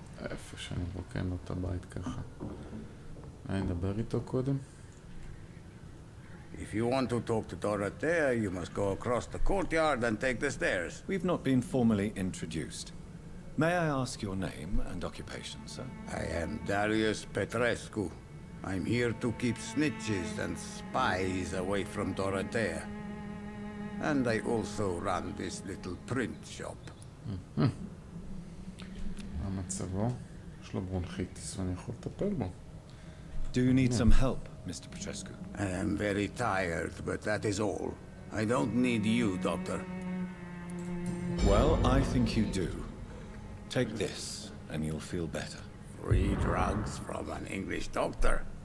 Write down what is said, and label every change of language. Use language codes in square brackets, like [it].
[he] איפה שאני מרוקן לו את הבית ככה. אני אדבר איתו קודם. [en] If you want to talk to Dorothea, you must go across the courtyard and take the stairs. We've not been formally introduced. May I ask your name and occupation, sir? I am Darius Petrescu. I'm here to keep snitches and spies away from Dorothea. And I also run this little print shop. [he] מה מצבו? יש לו ברונחיטיס ואני יכול לטפל בו. [en] Do you need some help, Mr. Petrescu? I am very tired, but that is all. I don't need you, Doctor. Well, I think you do. Take this, and you'll feel better. Free drugs from an English doctor?